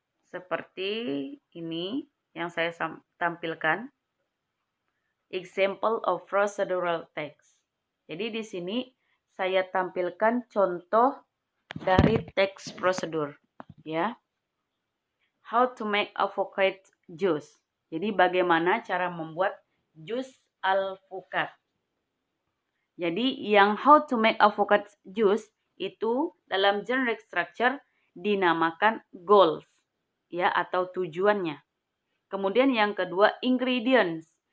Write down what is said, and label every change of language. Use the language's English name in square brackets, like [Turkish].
[Indonesian] Seperti ini yang saya tampilkan. [English] Example of procedural text. [Indonesian] Jadi di sini saya tampilkan contoh dari teks prosedur, ya. [English] How to make avocado juice. [Indonesian] Jadi bagaimana cara membuat jus alpukat. Jadi yang [English] how to make avocado juice [Indonesian] itu dalam generic structure dinamakan goals, ya, atau tujuannya. Kemudian yang kedua ingredients.